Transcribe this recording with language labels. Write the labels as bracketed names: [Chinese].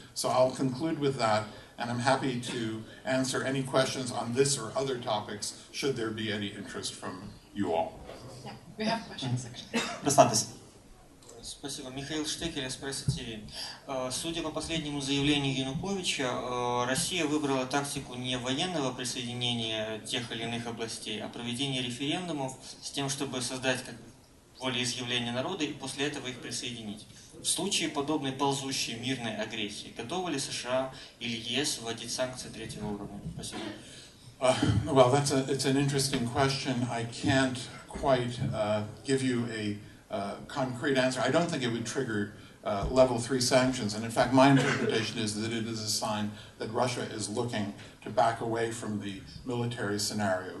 [English] So I'll conclude with that, and I'm happy to answer any questions on this or other topics, should there be any interest from you all. Yeah, we have questions, actually. [Russian] Спасибо. Михаил Штекель, Пресс-ТВ. Судя по последнему заявлению Януковича, Россия выбрала тактику не военного присоединения тех или иных областей, а проведения референдумов с тем, чтобы создать волеизъявление народа и после этого их присоединить. В случае подобной ползущей мирной агрессии, готовы ли США или ЕС вводить санкции третьего уровня? Спасибо. [English] Well, it's an interesting question. I can't quite give you a concrete answer. I don't think it would trigger level 3 sanctions, and in fact my interpretation is that it is a sign that Russia is looking to back away from the military scenario.